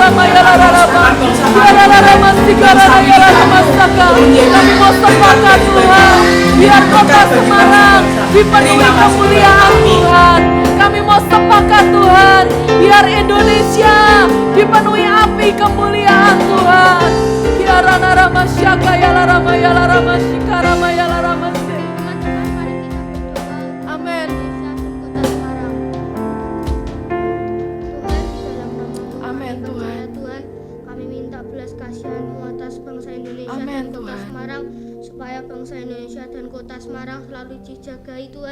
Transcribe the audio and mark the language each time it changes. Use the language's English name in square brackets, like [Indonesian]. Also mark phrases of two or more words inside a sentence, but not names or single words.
[Indonesian] Kami mau sepakat Tuhan, biar kota Semarang dipenuhi kemuliaan Tuhan. Kami mau sepakat Tuhan, biar Indonesia dipenuhi api kemuliaan Tuhan. Kiarana rama syaka yala rama syika rama yala rama syaka. Amin. Amin Tuhan. Tuhan, kami minta belas kasihan-Mu atas bangsa Indonesia Amin, dan kota Tuhan. Semarang, supaya bangsa Indonesia dan kota Semarang selalu dijagai Tuhan